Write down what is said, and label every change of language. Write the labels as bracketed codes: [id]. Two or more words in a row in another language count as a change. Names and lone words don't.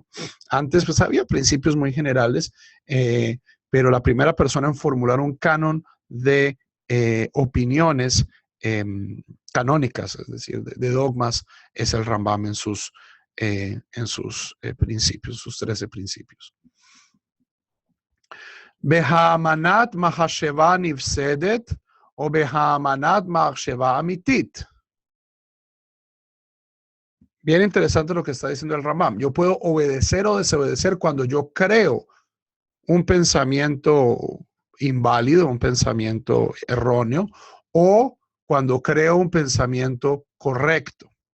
[es] Antes, pues había principios muy generales, pero la primera persona en formular un canon de opiniones canónicas, es decir, de dogmas, es el Rambam en sus principios, sus 13 principios. [he] בהאמנת מחשבה נפסדת או בהאמנת מחשבה אמיתית. [es] Bien interesante lo que está diciendo el Rambam. Yo puedo obedecer o desobedecer cuando yo creo un pensamiento inválido, un pensamiento erróneo, o cuando creo un pensamiento correcto.